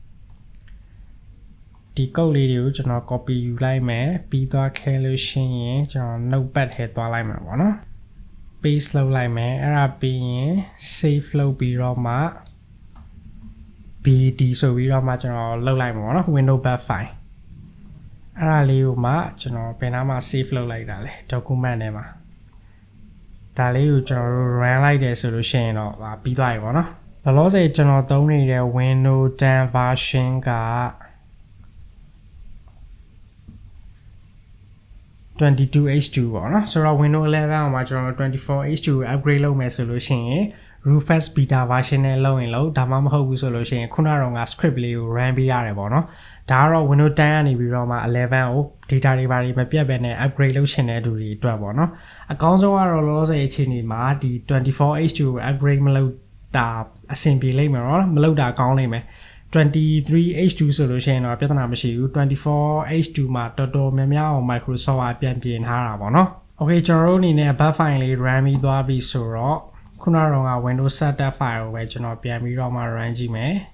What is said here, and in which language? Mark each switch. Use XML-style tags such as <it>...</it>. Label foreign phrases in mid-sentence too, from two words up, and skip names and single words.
<my>ဒီ code လေးတွေကိုကျွန်တော် copy ယူလိုက်မယ်ပြီးသွားခဲ့လို့ရှိရင်ကျွန်တော် notepad ထဲသွားလိုက်မှာပေါ့နော် paste လုပ်လိုက်မယ်အဲ့ဒါပြီးရင် save လုပ်ပြီးတော့မှ BD ဆိုပြီးတော့မှကျွန်တော်လုပ်လိုက်မှာပေါ့နော် Windows</my> <en>back file</en> <my>အဲ့ဒါလေးကိုမှကျွန်တော်ဘယ်နားမှာ save လုပ်လိုက်တာလဲ document ထဲမှာဒါလေးကိုကျွန်တော်တို့ run လိုက်တယ်ဆိုလို့ရှိရင်တော့ပြီးသွားပြီပေါ့နော်လောလောဆယ်ကျွန်တော်သုံးနေတဲ့ Windows 10 version က 22H2 ပေါ့နော်ဆိုတော့ Windows 11အောင်မှာကျွန်တော် 24H2 upgrade လုပ်မယ်ဆိုလို့ရှိရင် Rufus</my> <en>beta version</en> <my>နဲ့လုပ်ရင်လို့ဒါမှမဟုတ်ဘူးဆိုလို့ရှိရင်ခုနကတော့ script လေး ကို run ပေးရတယ်ပေါ့နော်ဒါကတော့ Windows 10ကနေပြီးတော့မှ11ကို data တွေဘာတွေမပြတ်ဘဲနဲ့ upgrade လုပ်ချင်တဲ့သူတွေအတွက်ပေါ့နော်အကောင်းဆုံးကတော့လောလောဆယ်အခြေအနေမှာဒီ 24H2 ကို upgrade မလုပ်တာအဆင်ပြေလိမ့်မယ်နော်မလုပ်တာကောင်းလိမ့်မယ် 23H2 ဆိုလို့ရှိရင်တော့ပြဿနာမရှိဘူး 24H2 မှာတော်တော်များများအောင် Microsoft ကပြန်ပြင်ထားတာပေါ့နော် Okay ကျွန်တော်တို့အနေနဲ့</my> <en>bat file</en> <my>လေး run ပြီးသွားပြီဆိုတော့ခုနကတော့ Windows</my> <en>setup file</en> <my>ကိုပဲကျွန်တော်ပြန်ပြီးတော့မှ run ကြည့်မယ်</my>